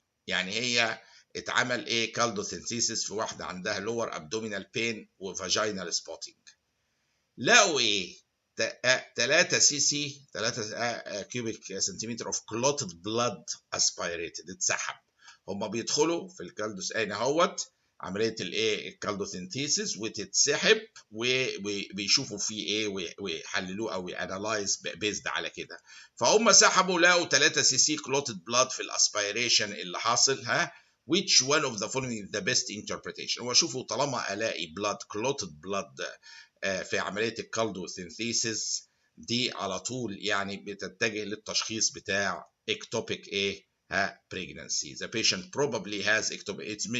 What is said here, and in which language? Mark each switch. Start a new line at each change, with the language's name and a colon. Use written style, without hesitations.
Arabic: يعني هي اتعمل chaldosynthesis في واحدة عندها lower abdominal pain و vaginal spotting.
English: لقوا 3 cc 3 cubic centimeter of clotted blood aspirated اتسحب.
Arabic: هما بيدخلوا في الكالدوس اهوت عمليه الكالدوسينثيسيس وتتسحب وبيشوفوا فيه ويحللوه او يانالايز بيزد على كده. فهم سحبوا لقوا 3 سي سي كلوتد بلاد في الاسبيريشن اللي حاصل.
English: which one of the following is the best interpretation.
Arabic: هو شوفوا طالما الاقي بلاد كلوتد بلاد في عمليه الكالدوسينثيسيس دي على طول يعني بتتجه للتشخيص بتاع اكتوبيك
English: pregnancy. The patient probably has ectopic.